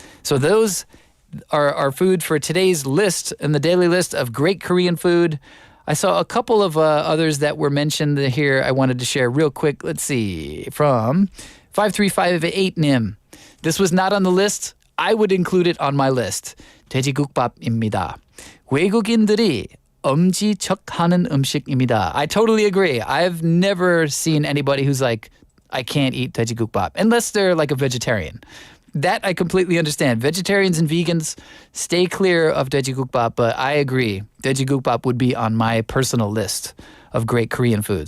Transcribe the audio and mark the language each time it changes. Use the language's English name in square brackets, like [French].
[English] So those are our food for today's list and the daily list of great Korean food. I saw a couple of others that were mentioned here I wanted to share real quick. Let's see, from 5358님. This was not on the list. I would include it on my list. [Korean] 돼지국밥입니다. 외국인들이 엄지척하는 음식입니다. [English] I totally agree. I've never seen anybody who's like, I can't eat 돼지국밥, unless they're like a vegetarian. That I completely understand. Vegetarians and vegans, stay clear of 돼지국밥, but I agree. 돼지국밥 would be on my personal list of great Korean food.